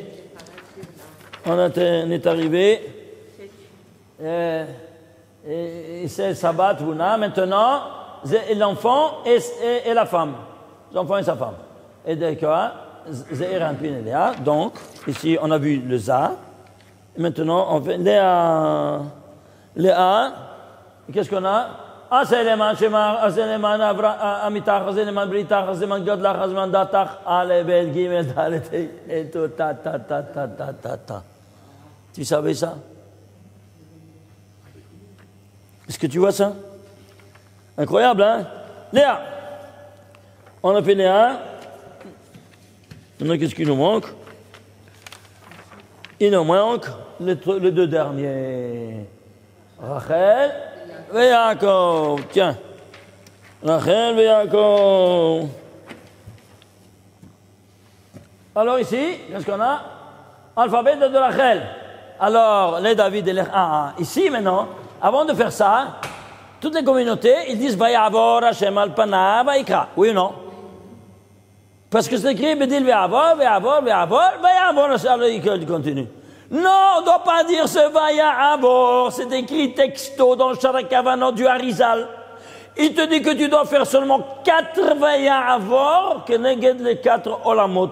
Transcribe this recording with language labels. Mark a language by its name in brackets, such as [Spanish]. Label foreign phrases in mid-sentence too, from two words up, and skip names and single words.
[French] On est arrivé. Et c'est Sabbat, Vuna. Maintenant, l'enfant et la femme. L'enfant et sa femme. Et d'accord, Ze'ir Anpin et Léa. Donc, ici, on a vu le Za. Maintenant, on fait Léa. Léa. Qu'est-ce qu'on a? Aseleman Shemar, Aseleman Amitach, Aseleman Britach, Aseleman Godlach, Aseleman Datach, Alebel Gimel Dalet, et tout, ta. Tu savais ça? Est-ce que tu vois ça? Incroyable, hein? Léa. On a fait Léa. Maintenant, qu'est-ce qu'il nous manque? Il nous manque les deux derniers. Rachel et Yaakov. Tiens. Rachel et Yaakov. Alors ici, qu'est-ce qu'on a? Alphabet de Rachel. Alors, les David et les... ici maintenant, avant de faire ça, toutes les communautés, ils disent [Hebrew] Vayavor Hashem al panav vayikra. [French] Oui ou non? Parce que c'est écrit Bedil Vayavor, Hashem il continue. Non, on ne doit pas dire ce Vayavor. C'est écrit texto dans le Sharakavanot du Harizal. Il te dit que tu dois faire seulement 4 Vayavor, que néged les 4 Olamot.